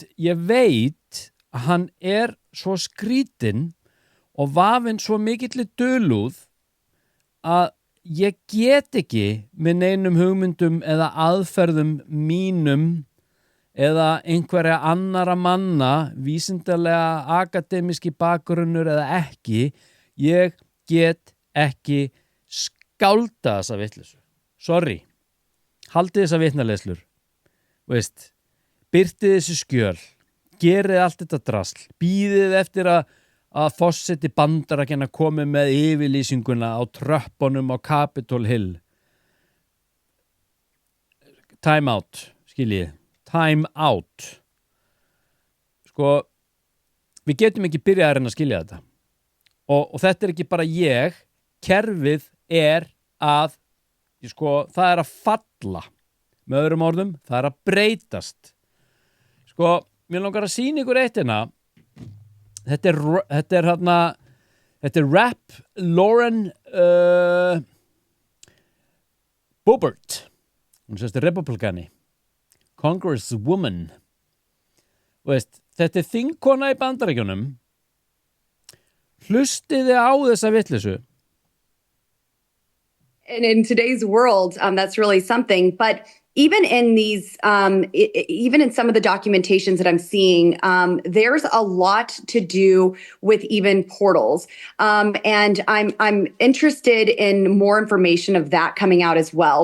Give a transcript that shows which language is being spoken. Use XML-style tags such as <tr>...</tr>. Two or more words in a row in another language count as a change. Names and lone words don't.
<is>ég veit að hann er svo skrítinn og vafinn svo mikilli dulúð að ég get ekki með neinum hugmyndum eða aðferðum mínum eða einhverja annara manna, vísindalega akademíski bakgrunnur eða ekki, ég get ekki skálda þessa vitleysu. Sorry. Haldið þessa vitnaleiðslur. Veist, birtið þessi skjöl. Gerið allt þetta drasl, bíðið eftir að forseti Bandaríkjanna komi með yfirlýsinguna á tröppunum á Capitol Hill.</is> <en>Time out,</en> <is>skiljið.</is> <en>Time out.</en> <is>Við getum ekki byrjað að reyna að skilja þetta. Og þetta er ekki bara ég, kerfið er að, það er að falla. Með öðrum orðum, það er að breytast. Mér langar að sýna ykkur eitt hérna. Þetta er Rep. Lauren Boebert. Hún sést republikani. Congresswoman. Þetta er þingkona í Bandaríkjunum. Hlustiði á þessa vitleysu.</is> <en>And in today's world, that's really something. But even in these, even in some of the documentations that I'm seeing, there's a lot to do with even portals. And I'm interested in more information of that coming out as well.</en>